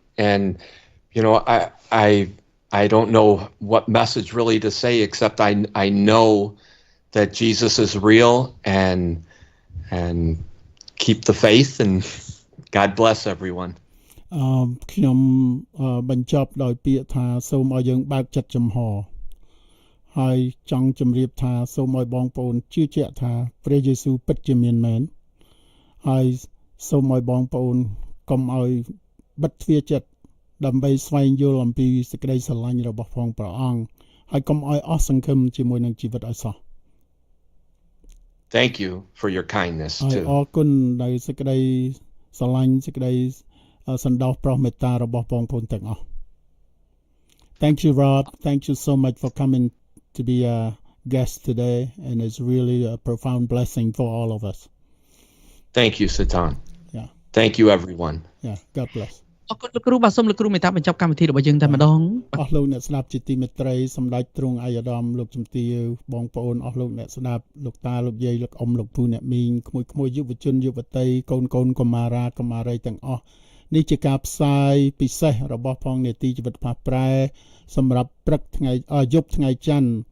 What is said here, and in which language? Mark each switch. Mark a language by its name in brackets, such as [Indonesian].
[English] And you know, I don't know what message really to say, except I know that Jesus is real, and keep the faith, and God bless everyone. [Khmer] ខ្ញុំបញ្ចប់ដោយពាក្យថាសូមឲ្យយើងបើកចិត្តចំហហើយចង់ជម្រាបថាសូមឲ្យបងប្អូនជឿជាក់ថាព្រះយេស៊ូវពិតជាមានមែនហើយសូមឲ្យបងប្អូនកុំឲ្យបិទទ្វារចិត្តដើម្បីស្វែងយល់អំពីសេចក្តីស្រឡាញ់របស់ព្រះអង្គហើយកុំឲ្យអស់សង្ឃឹមជាមួយនឹងជីវិតឲ្យសោះ [English] Thank you for your kindness too. [Khmer] អរគុណដោយសេចក្តីស្រឡាញ់សេចក្តីសន្តោសប្រោសមេត្តារបស់បងប្អូនទាំងអស់ [English] Thank you, Rob. Thank you so much for coming to be a guest today, and it's really a profound blessing for all of us. Thank you, Seton. Yeah. Thank you, everyone. Yeah. God bless. [Khmer] អរគុណលោកគ្រូបាទសូមលោកគ្រូមេត្តាបញ្ចប់កម្មវិធីរបស់យើងតែម្ដង អស់លោកអ្នកស្ដាប់ជាទីមេត្រីសម្ដេចទ្រង់អាយដាមលោកជំទាវបងប្អូនអស់លោកអ្នកស្ដាប់លោកតាលោកយាយលោកអ៊ំលោកពូអ្នកមីងក្មួយយុវជនយុវតីកូនកុមារាកុមារីទាំងអស់នេះជាការផ្សាយពិសេសរបស់ផងនេតិជីវិតផ្លាស់ប្រែសម្រាប់ព្រឹកថ្ងៃយប់ថ្ងៃច័ន្ទ